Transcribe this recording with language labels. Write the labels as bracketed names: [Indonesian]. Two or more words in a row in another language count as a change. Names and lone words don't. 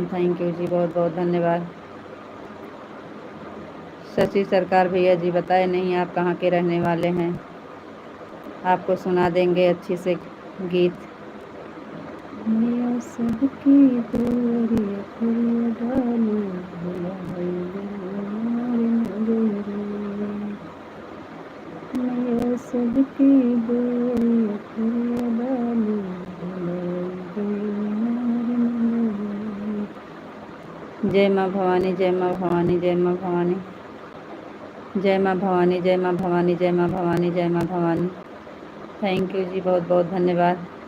[English] thank you [Hindi] जी, बहुत बहुत धन्यवाद। शशि सरकार भैया जी बताए नहीं आप कहाँ के रहने वाले हैं, आपको सुना देंगे अच्छी से गीत। सबकी सबकी जय माँ भवानी जय माँ भवानी जय माँ भवानी जय माँ भवानी जय माँ भवानी जय माँ भवानी जय माँ भवानी। [English] thank you [Hindi] जी, बहुत बहुत धन्यवाद।